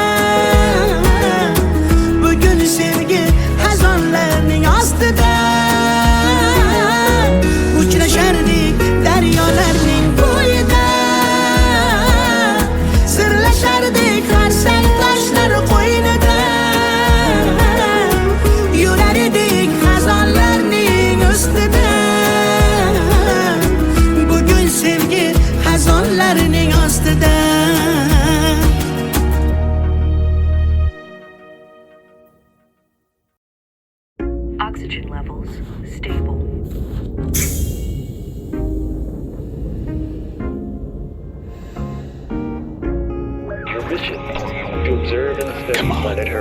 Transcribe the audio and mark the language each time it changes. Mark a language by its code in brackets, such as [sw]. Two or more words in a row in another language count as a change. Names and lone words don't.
[uz] bugun sevgi xazonlarning ostida uchrashardik daryolarning bo'yida sirlashardik har sal toshlar qo'ynida yurar edik xazonlarning ustida bugun sevgi xazonlarning ostida [en] Oxygen levels stable. Your mission to observe and Study Planet Her.